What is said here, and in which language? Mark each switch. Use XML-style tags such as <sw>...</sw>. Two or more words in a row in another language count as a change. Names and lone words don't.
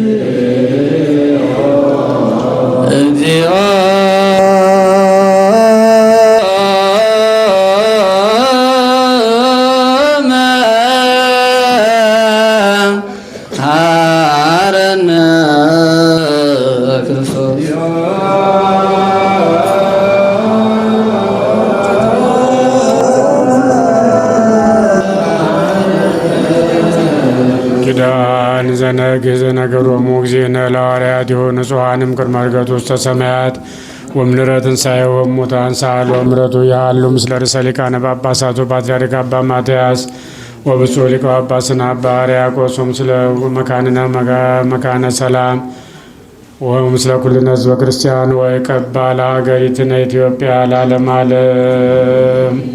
<gez>እግዚኦ መሐረነ ክርስቶስ ኪዳን ዘነግህ ዘነገሮሙ እግዚእነ ለሐዋርያት</gez> <am>የሆኑ ንጹሐንም</am> <gez>ቅድመ ዕርገቱ ውስተ ሰማያት ወምድረ ትንሣኤሁ እሙታን ሳህሉ ምሕረቱ ያህሉ ምስለ ርእሰ ሊቃነ ጳጳሳቱ ፓትርያርክ አባ ማትያስ ወብፁዕ ሊቀ ጳጳስና አባ ሕርያቆስ ምስለ መካንነ መካነ ሰላም ወምስለ ኩልነ ሕዝበ ክርስቲያን ወይቀባ ለሀገሪትነ ኢትዮጵያ ለዓለመ ዓለም</gez>